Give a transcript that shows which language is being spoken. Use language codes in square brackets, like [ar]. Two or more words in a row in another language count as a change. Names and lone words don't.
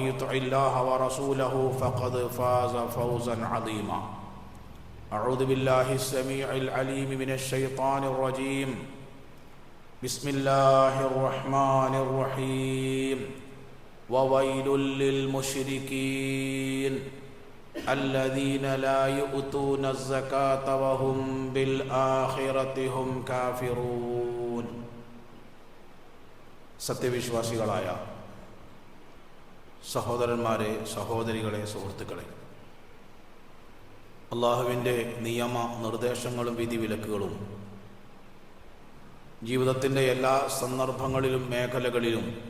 [ar] يطع الله ورسوله فقد فاز فوزا عظيما أعوذ بالله السميع العليم من الشيطان الرجيم بسم الله الرحمن الرحيم وويل للمشركين الذين لا يؤتون الزكاة وهم بالآخرة هم كافرون [ml] സത്യവിശ്വാസികളായ സഹോദരന്മാരെ, സഹോദരികളെ, സുഹൃത്തുക്കളെ, അള്ളാഹുവിൻ്റെ നിയമ നിർദ്ദേശങ്ങളും വിധിവിലക്കുകളും ജീവിതത്തിൻ്റെ എല്ലാ സന്ദർഭങ്ങളിലും മേഖലകളിലും